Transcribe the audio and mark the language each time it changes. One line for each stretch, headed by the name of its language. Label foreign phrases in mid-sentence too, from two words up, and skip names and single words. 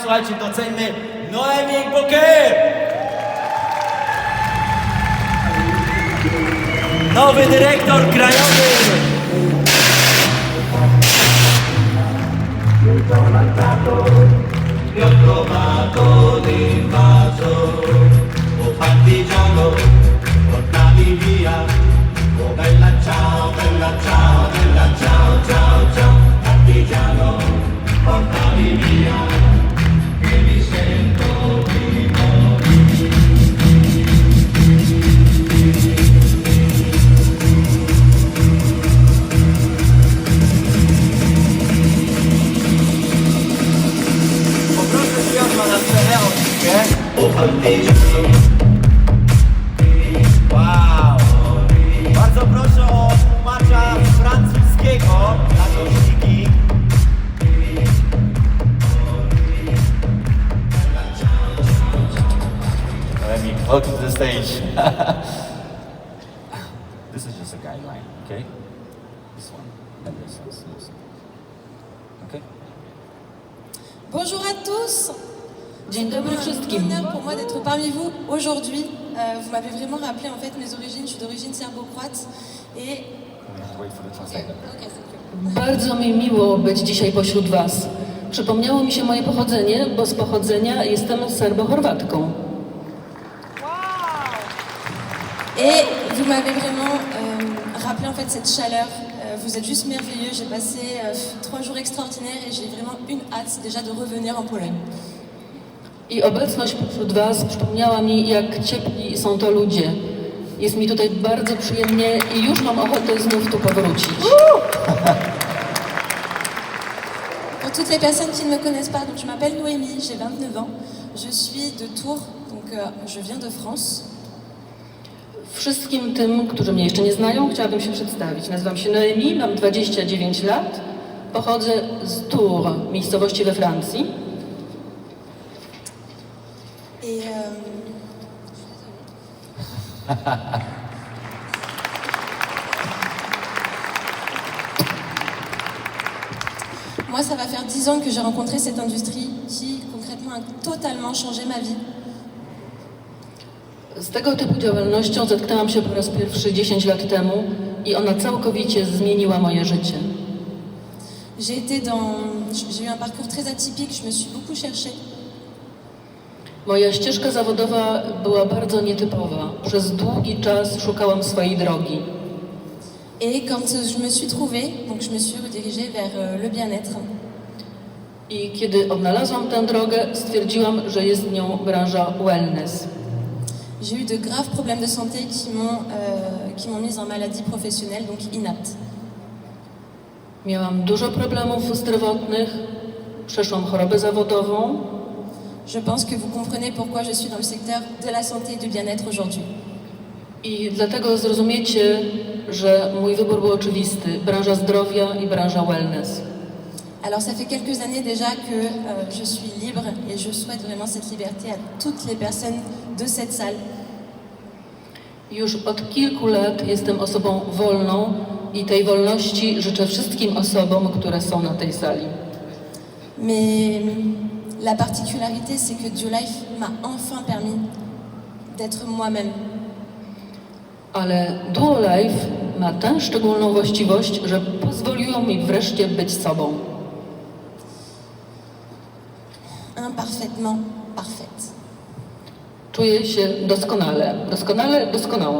Polish: Słuchajcie, doceńmy Noemi Bouquet! Nowy dyrektor krajowy!
Italian: Ti ho trovato d'invaso, oh partigiano, portami via, oh bella ciao, bella ciao, bella ciao, ciao, ciao, partigiano, portami via, che mi sento vivo.
Polish: Poproszę Piotra na scenę, oczywiście.
Italian: Oh partigiano,
Polish: Wow! Bardzo proszę o tłumacza francuskiego na głośniki.
English: Noemi, welcome to the stage. This is just a guideline, okay? This one, and this one. Okay?
French: Bonjour à tous.
Polish: Dzień dobry
French: C'est
Polish: wszystkim.
French: un honneur pour moi d'être parmi vous aujourd'hui. Vous m'avez vraiment rappelé en fait mes origines. Je suis d'origine serbo-croate et
English: Wait for the translator.
French: Ok, c'est cool.
Polish: Bardzo mi miło być dzisiaj pośród Was. Przypomniało mi się moje pochodzenie, bo z pochodzenia jestem Serbo-Chorwatką.
French: Et vous m'avez vraiment rappelé en fait cette chaleur. Vous êtes juste merveilleux. J'ai passé 3 jours extraordinaires et j'ai vraiment une hâte déjà de revenir en Pologne.
Polish: I obecność pośród Was przypomniała mi, jak ciepli są to ludzie. Jest mi tutaj bardzo przyjemnie i już mam ochotę znów tu powrócić.
French: Pour toutes les personnes qui ne me connaissent pas, donc je m'appelle Noémie, j'ai 29 ans. Je suis de Tours, donc je viens de France.
Polish: Wszystkim tym, którzy mnie jeszcze nie znają, chciałabym się przedstawić. Nazywam się Noemi, mam 29 lat, pochodzę z Tours, miejscowości we Francji.
French: Et moi, ça va faire 10 ans que j'ai rencontré cette industrie qui, concrètement, a totalement changé ma vie.
Polish: Z tego typu działalnością zetknęłam się po raz pierwszy 10 lat temu i ona całkowicie zmieniła moje życie.
French: J'ai eu un parcours très atypique, je me suis beaucoup cherchée.
Polish: Moja ścieżka zawodowa była bardzo nietypowa. Przez długi czas szukałam swojej drogi.
French: Et quand je me suis trouvée, donc je me suis redirigée vers le bien-être.
Polish: I kiedy odnalazłam tę drogę, stwierdziłam, że jest nią branża wellness.
French: J'ai eu de graves problèmes de santé qui m'ont mise en maladie professionnelle, donc inapte.
Polish: Miałam dużo problemów zdrowotnych, przeszłam chorobę zawodową.
French: Je pense que vous comprenez pourquoi je suis dans le secteur de la santé et du bien-être aujourd'hui.
Polish: I dlatego zrozumiecie, że mój wybór był oczywisty. Branża zdrowia i branża wellness.
French: Alors ça fait quelques années déjà que je suis libre et je souhaite vraiment cette liberté à toutes les personnes de cette salle.
Polish: Już od kilku lat jestem osobą wolną i tej wolności życzę wszystkim osobom, które są na tej sali.
French: Mais la particularité, c'est que Diolife m'a enfin permis d'être moi-même.
Polish: Ale Duolife ma tę szczególną właściwość, że pozwoliło mi wreszcie być sobą.
French: Imparfaitement parfaite.
Polish: Czuję się doskonale doskonała.